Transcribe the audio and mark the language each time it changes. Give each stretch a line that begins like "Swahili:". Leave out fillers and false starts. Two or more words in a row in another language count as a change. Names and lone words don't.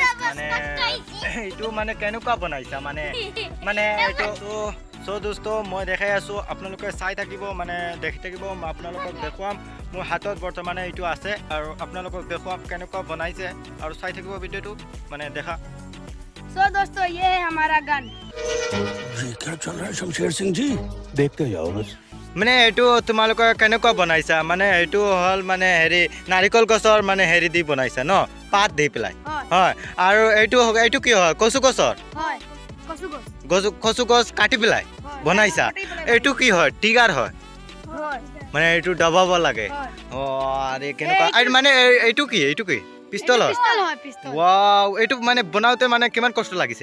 Assamese: মানে এইটো মানে কেনেকুৱা বনাইছা মানে এইটো সো দোস্তো মই দেখাই আছো আপোনালোকে চাই থাকিব মানে দেখি থাকিব আপোনালোকক দেখুৱাম মোৰ হাতত বৰ্তমানে এইটো আছে আৰু আপোনালোকক দেখুৱাম কেনেকুৱা বনাইছে আৰু চাই থাকিব ভিডিওটো মানে দেখা
Hindi: सो दोस्तों ये है हमारा गन। ये क्या चल रहा है शमशेर सिंह जी देखते जाओ बस
Assamese: মানে এইটো তোমালোকে কেনেকুৱা বনাইছা মানে এইটো হল মানে হেৰি নাৰিকল গছৰ মানে হেৰি দি বনাইছা ন পাত দি পেলাই হয় আৰু এইটো কি হয় কচু গছৰ হয় কচু গছ কাটি পেলাই বনাইছা এইটো কি হয় টিগাৰ হয় মানে এইটো দবাব লাগে অ আৰে কেনেকুৱা আৰু মানে এইটো কি পিস্তল হয় ওয়াও এইটো মানে বনাওতে মানে কিমান কষ্ট লাগিছে